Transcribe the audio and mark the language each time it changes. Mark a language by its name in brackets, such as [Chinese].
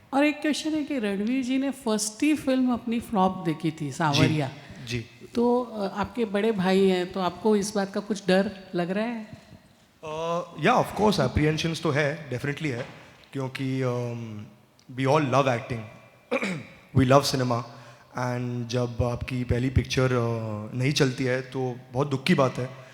[Hindi] और एक क्वेश्चन है कि रणवीर जी ने फर्स्ट ही फिल्म अपनी फ्लॉप देखी थी सावरिया. जी. तो आपके बड़े भाई हैं तो आपको इस बात का कुछ डर लग रहा है? [English] Yeah, of course, apprehensions तो है, definitely है, क्योंकि we all love acting, we love cinema. [Hindi] And जब आपकी पहली पिक्चर नहीं चलती है तो बहुत दुख की बात है.